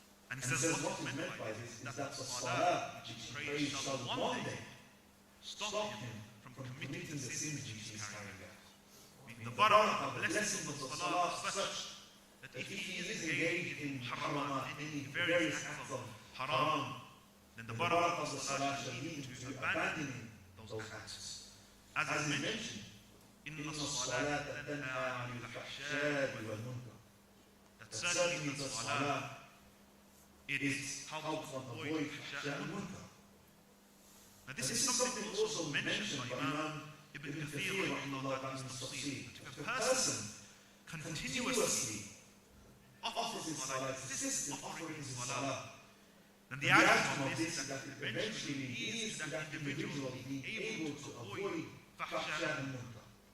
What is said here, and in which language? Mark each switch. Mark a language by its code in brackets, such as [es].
[en] And he says what is meant by this is that the Salah which he prays shall one day stop him from committing the sin which he is carrying out. The barakah, the blessing of the Salah is such that if he is engaged in haramat, in various acts of haram, then the barakah of the Salah shall lead to abandoning those acts. As is mentioned, [ar] إِنَّ الصَّلَاةَ تَنْهَى عَنِ الْفَحْشَاءِ وَالْمُنكَرِ. [en] That certainly the Salah, it helps one avoid fahsha and munkar. Now this is something also mentioned by Imam Ibn Kathir rahimahullah ta'ala in his tafsir. If a person continuously offers his salah, insists in offering his salah, then the outcome of this is that eventually leads to that individual being able to avoid fahsha and munkar.